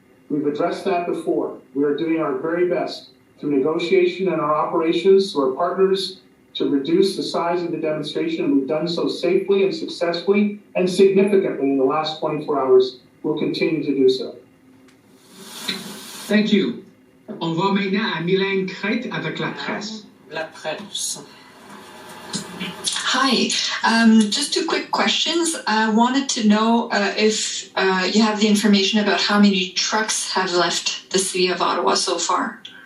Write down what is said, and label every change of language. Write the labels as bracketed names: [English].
[English] We've addressed that before. We are doing our very best through negotiation and our operations to our partners to reduce the size of the demonstration, and we've done so safely and successfully and significantly in the last 24 hours. We'll continue to do so. Thank you. [French] On va maintenant à Mylène Crête avec la presse. La presse. [English] Hi, just 2 quick questions. I wanted to know if you have the information about how many trucks have left the city of Ottawa so far.